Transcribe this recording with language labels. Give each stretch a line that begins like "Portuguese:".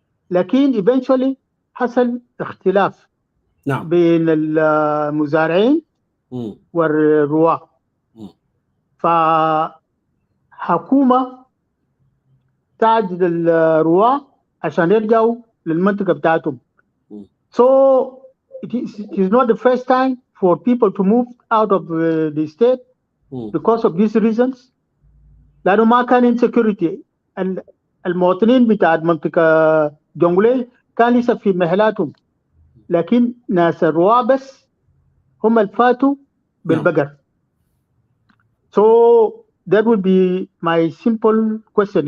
Arabic: لكن eventually حصل اختلاف بين المزارعين والرعاة. فحكومة تعجل الرعاة عشان يرجعوا للمنطقة بتاعتهم.
English: So it is not the first time for people to move out of the state because of these reasons.
Arabic: لأنه ما كان insecurity. المواطنين بتاع منطقة جونغلي كان لسه في محلاتهم، لكن ناس الرعاة بس هم الفاتوا بالبقر.
English: So that would be my simple question.